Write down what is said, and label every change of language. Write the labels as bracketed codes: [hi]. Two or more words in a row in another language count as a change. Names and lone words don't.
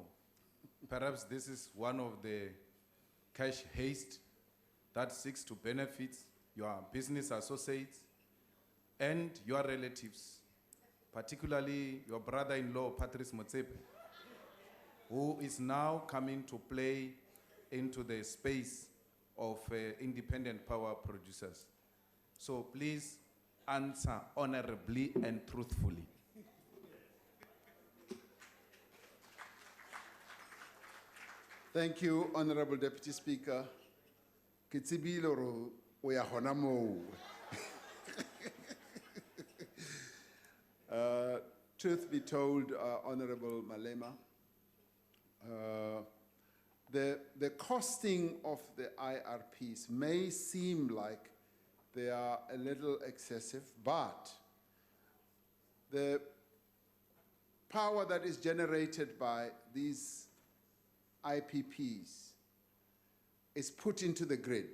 [en] Perhaps this is one of the cash haste that seeks to benefit your business associates and your relatives, particularly your brother-in-law, Patrice Motsepe, who is now coming to play into the space of independent power producers. So please answer honorably and truthfully. Thank you, Honourable Deputy Speaker. [st] Kitsibilo oya hona moo. [en] Truth be told, Honourable Malema, the costing of the IRPs may seem like they are a little excessive, but the power that is generated by these IPPs is put into the grid.